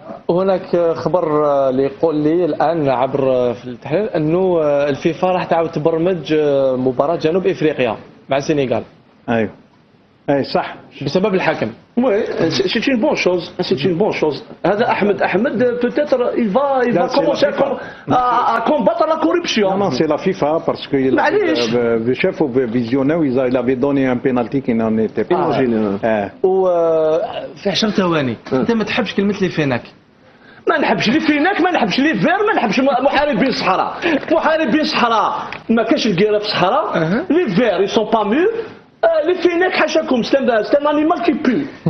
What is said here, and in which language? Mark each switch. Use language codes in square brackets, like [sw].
[ar] هناك خبر اللي يقول لي الآن عبر في التحليل أنه الفيفا راح تعاود تبرمج مباراة جنوب إفريقيا مع السنغال. أيوه أي صح بسبب الحكم. [fr] Oui, c'est une bonne chose. C'est une bonne chose. [ar] هذا أحمد [fr] peut-être il va commencer à combattre la corruption. Non, c'est la FIFA parce que le chef visionnaire il avait donné un penalty qui n'en était pas. [ar] وفي 10 ثواني أنت ما تحبش كلمة لي فيناك. ما نحبش لي فيناك ما نحبش لي فير ما نحبش محاربين الصحراء. محاربين الصحراء ما كاش الكيرة في الصحراء. [fr] لي فير ils sont pas mûrs. لي فيناك حاشاكم c'est un animal qui pue.